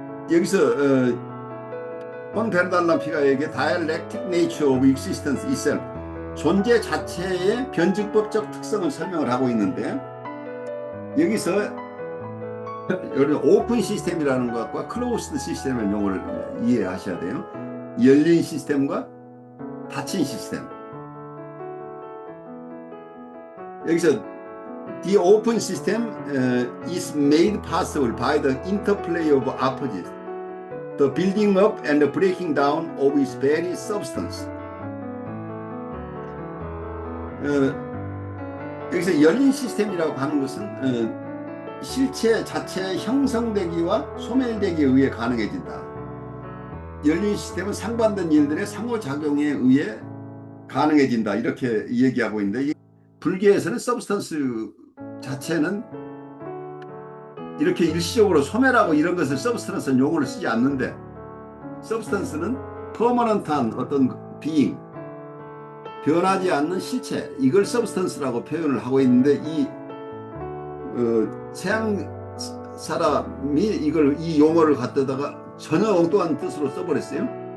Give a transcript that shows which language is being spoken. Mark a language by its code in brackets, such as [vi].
[ko] 여기서 폰 베르탈람피가 얘기해 [en] dialectic nature of existence itself, [ko] 존재 자체의 변증법적 특성을 설명을 하고 있는데, 여기서 오픈 시스템이라는 것과 클로스드 시스템의 용어를 이해하셔야 돼요. 열린 시스템과 닫힌 시스템. 여기서 [en] the open system is made possible by the interplay of opposites, the building up and the breaking down of its very substance. [ko] 여기서 열린 시스템이라고 하는 것은 실체 자체의 형성되기와 소멸되기에 의해 가능해진다. 열린 시스템은 상반된 일들의 상호작용에 의해 가능해진다. 이렇게 얘기하고 있는데, 불교에서는 서브스턴스 자체는 이렇게 일시적으로 소멸하고 이런 것을 서브스턴스 용어를 쓰지 않는데, 서브스턴스는 퍼머넌트한 어떤 비잉, 변하지 않는 실체, 이걸 서브스턴스라고 표현을 하고 있는데, 이 서양 사람이 이 용어를 갖다가 전혀 엉뚱한 뜻으로 써버렸어요.